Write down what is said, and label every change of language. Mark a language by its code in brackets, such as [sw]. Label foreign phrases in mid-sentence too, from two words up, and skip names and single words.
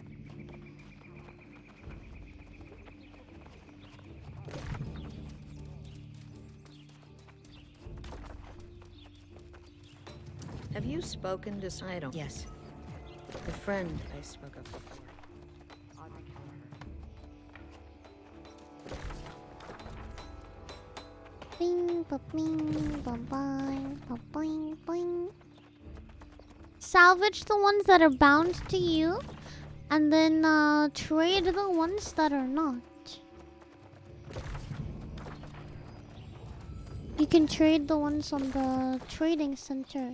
[en] Have you spoken to Sidon? Yes. The friend I spoke of before. Bing, ba bing, ba bing, ba boing, boing. Salvage the ones that are bound to you, and then trade the ones that are not. You can trade the ones on the trading center.